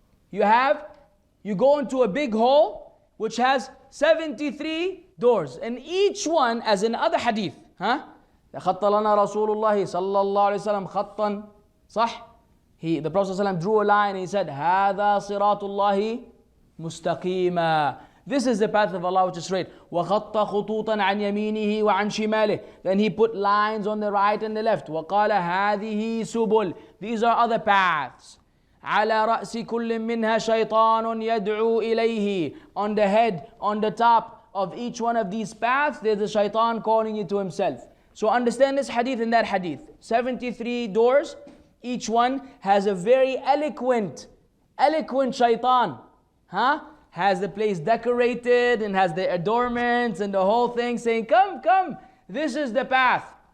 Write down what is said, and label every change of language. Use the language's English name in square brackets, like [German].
[English] You go into a big hall which has 73 doors, and each one, as in other hadith, [Arabic] خط لنا رسول الله صلى الله عليه وسلم خطا صح. [English] The Prophet ﷺ drew a line and he said, [Arabic] هذا صراط الله مستقيما. [English] This is the path of Allah which is straight. [Arabic] وَخَطَّ خُطُوطًا عَنْ يَمِينِهِ وَعَنْ شِمَالِهِ. [English] Then he put lines on the right and the left. [Arabic] وَقَالَ هَذِهِ سُبُلْ. [English] These are other paths. [Arabic] على رأس كل منها شيطان يدعو إليه. [English] On the head, on the top of each one of these paths, there's a shaitan calling you to himself. So understand this hadith and that hadith. 73 doors. Each one has a very eloquent shaitan. Has the place decorated and has the adornments and the whole thing, saying, come, come, this is the path.